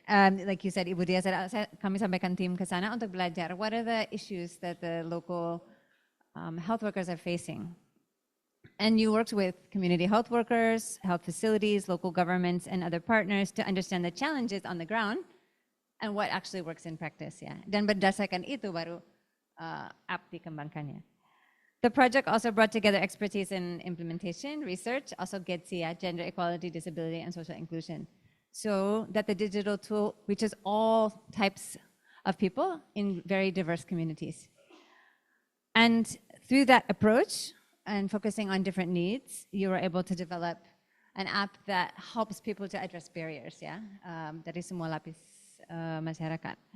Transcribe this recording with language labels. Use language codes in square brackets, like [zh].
[en] Like you said, [id] Ibu Dia said, kami sampaikan tim ke sana untuk belajar. [en] What are the issues that the local health workers are facing? And you worked with community health workers, health facilities, local governments, and other partners to understand the challenges on the ground and what actually works in practice, ya. [id] Dan berdasarkan itu baru app dikembangkannya. [en] The project also brought together expertise in implementation, research, also GEDSI, gender equality, disability, and social inclusion, so that the digital tool reaches all types of people in very diverse communities. And through that approach and focusing on different needs, you were able to develop an app that helps people to address barriers, ya, [id] dari semua lapis masyarakat.